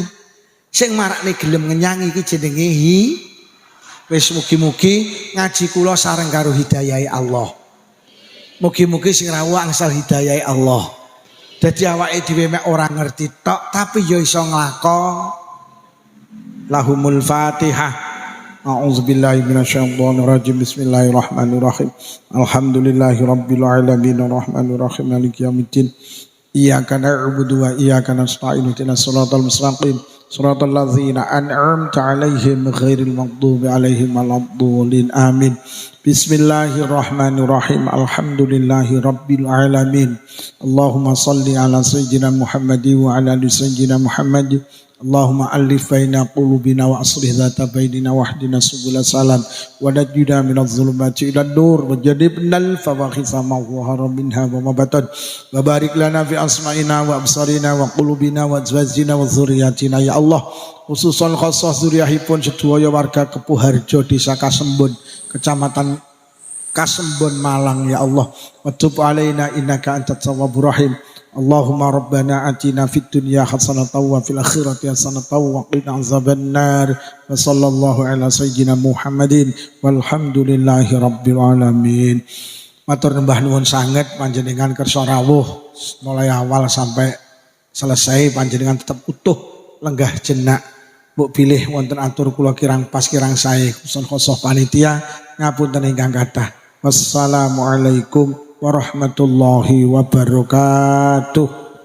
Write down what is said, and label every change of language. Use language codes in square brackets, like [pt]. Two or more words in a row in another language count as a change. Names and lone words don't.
[jv] Sing marakne gelem ngenyangi ki jenenge wis mugi-mugi ngaji kula sareng karo hidayahe Allah. Mugi-mugi sing rawuh angsal hidayah Allah. Dadi awake dhewe mek ora ngerti tok tapi ya iso nglakon. [ar] لهم الفاتحة. أعوذ بالله من الشيطان الرجيم بسم الله الرحمن الرحيم. الحمد لله رب العالمين الرحمن الرحيم مالك يوم الدين. إياك نعبد وإياك نستعين اهدنا الصراط المستقيم. صراط الذين أنعمت عليهم غير المغضوب عليهم ولا الضالين. Amin. بسم الله الرحمن الرحيم الحمد لله رب العالمين. اللهم صل على سيدنا محمد وعلى آل سيدنا محمد wa ala ali sayyidina Muhammadin. اللهم ألف بين قلوبنا وأصلح ذات بيننا واهدنا سبل السلام ونجنا من الظلمات إلى النور وجنبنا الفواحش ما ظهر منها وما بطن وبارك لنا في أسماعنا وأبصارنا وقلوبنا وأزواجنا وذرياتنا يا الله. خصوصا خاصة [jv] zuriyahipun sedaya warga Kebo Harjo Desa Kasembon Kecamatan Kasembon Malang [ar] يا الله. وتب علينا إنك أنت التواب الرحيم. اللهم ربنا آتنا في الدنيا حسنة وفي الآخرة حسنة وقنا عذاب النار. وصلى الله على سيدنا محمد والحمد لله رب العالمين. [jv] Matur nembah nuwun sanget panjenengan kersa rawuh [id] mulai awal sampai selesai [jv] panjenengan tetap utuh lenggah jenak. Mbok pilih wonten atur kula kirang pas kirang sae [ar] خصوصا خاصة [jv] panitia ngapunten ingkang kathah. [ar] والسلام عليكم ورحمة الله وبركاته.